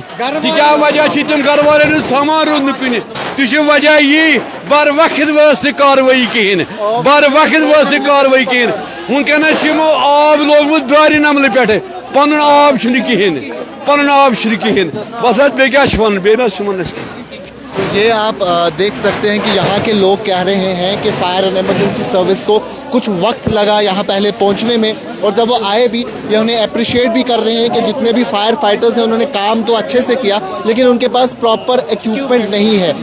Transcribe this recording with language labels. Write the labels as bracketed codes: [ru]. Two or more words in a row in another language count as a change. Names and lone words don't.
[ks] تِکیٛاہ وجہ چھ تم گھر والن ہند سامان رود نہ کُنہِ. تہِ چھُ وجہ یی بر وقت ؤژھ نہٕ کاروٲیی کہیٖنۍ, بر وقت ؤژھ نہٕ کاروٲیی کہیٖنۍ. ونکیٚنس یمو آب لوگمُت دارِ نملہٕ پٮ۪ٹھٕ, پنُن آب چھُنہٕ کہیٖنۍ, پنُن آب چھُنہٕ کہیٖنۍ. بس حظ بیٚیہِ کیٛاہ چھُ وَنُن, بیٚیہِ نہ چھُ وَنُن اَسہِ. [ur] یہ آپ دیکھ سکتے ہیں کہ یہاں کے لوگ کہہ رہے ہیں کہ [en] fire and emergency service [ur] کو کچھ وقت لگا یہاں پہلے پہنچنے میں, اور جب وہ آئے بھی یہ انہیں اپریشیٹ بھی کر رہے ہیں کہ جتنے بھی [en] fire fighters [ur] ہیں انہوں نے کام تو اچھے سے کیا, لیکن ان کے پاس [en] proper equipment [ur] نہیں ہے.